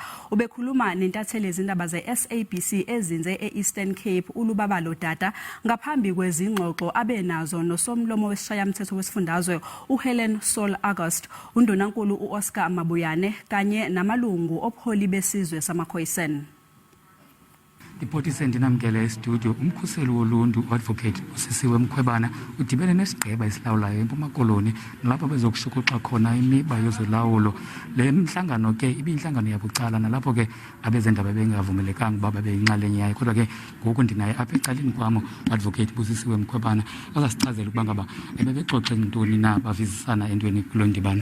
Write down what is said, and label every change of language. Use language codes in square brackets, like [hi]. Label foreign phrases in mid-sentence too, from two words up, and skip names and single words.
[zu] Ubekhuluma nentatheli izindaba ze-SABC ezinze eEastern Cape uLubabalo Dada ngaphambi kwezingxoxo abe nazo nosomlomo wesishayamthetho wesifundazwe Sauls August, undunankulu uOscar Mabuyane kanye namalungu obuholi besizwe samaKhoi San. [xh] Dipoti sendinamkele studio umkhuseli woluntu advocate uMkhwebane udibene nesigqeba esilawulayo eMpuma Koloni nalapho bezokushukuxa khona imiba yezolawulo. Le mhlangano ke ibinhlangano yabucala nalapho ke abezindaba bengavumelekanga baba beyinxalenye yayo, kodwa ke ngoku ndinaye apha ecaleni kwamo advocate uMkhwebane azasichazela ukuba ngaba bebexoxe ntoni na bavisisana entweni kulo ndibano.